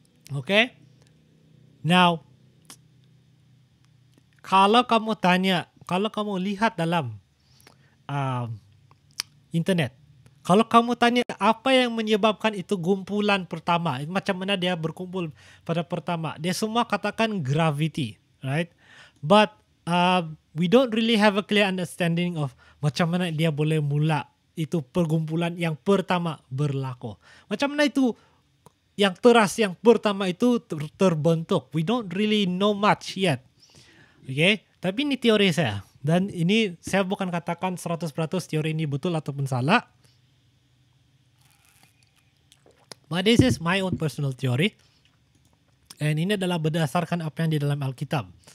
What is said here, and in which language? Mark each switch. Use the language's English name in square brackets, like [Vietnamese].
[Malay] Okay? Now, kalau kamu lihat dalam internet, kalau kamu tanya apa yang menyebabkan itu kumpulan pertama, macam mana dia berkumpul pada pertama, dia semua katakan gravity, right? [English] But we don't really have a clear understanding of [Malay] macam mana dia boleh mula itu perkumpulan yang pertama berlaku. Macam mana itu yang teras yang pertama itu terbentuk. [English] We don't really know much yet. Okay? [Malay] Tapi ini teori saya. Dan ini saya bukan katakan 100% teori ini betul ataupun salah. [English] But this is my own personal theory. [Malay] And ini adalah berdasarkan apa yang di dalam Alkitab.